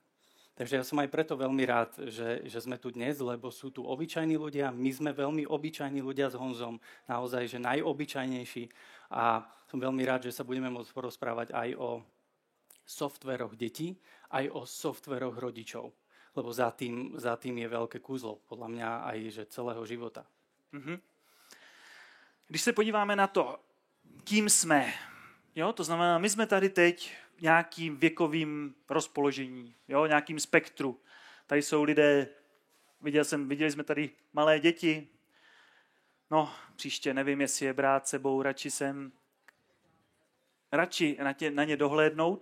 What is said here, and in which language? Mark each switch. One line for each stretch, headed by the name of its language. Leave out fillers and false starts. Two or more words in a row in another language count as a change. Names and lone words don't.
Slovak: Takže ja som aj preto veľmi rád, že sme tu dnes, lebo sú tu obyčajní ľudia, my sme veľmi obyčajní ľudia s Honzom, naozaj, že najobyčajnejší a som veľmi rád, že sa budeme môcť porozprávať aj o softveroch detí, aj o softveroch rodičov, lebo za tým je veľké kúzlo, podľa mňa aj že celého života. Mm-hmm.
Czech: Když se podíváme na to, kým jsme, jo, to znamená, my jsme tady teď nějakým věkovým rozpoložení, jo, nějakým spektru. Tady jsou lidé, viděli jsme tady malé děti, no příště nevím, jestli je brát sebou, radši na ně dohlédnout.